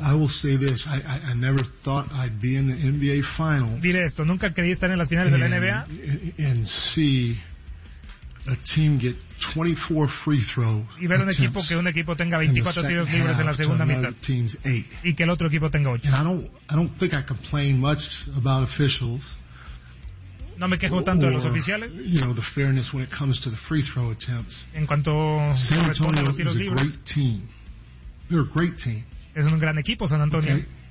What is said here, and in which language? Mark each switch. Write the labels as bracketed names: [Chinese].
[English] I will say this, I never thought I'd be in the NBA final. [Spanish] Diré esto, nunca creí estar en las finales de la NBA. [English] And see a team get 24 free throws. [Spanish] Y ver un equipo tenga 24 tiros libres en la segunda mitad. Y que el otro equipo tenga 8. [English] I don't think I complain much about officials. [Spanish] No me quejo tanto de los oficiales. [English] You know, the fairness when it comes to the free throw attempts. [Spanish] En cuanto a los tiros libres. [English] San Antonio is a great team. They're a great team. [Spanish] Es un gran equipo, San Antonio. Okay.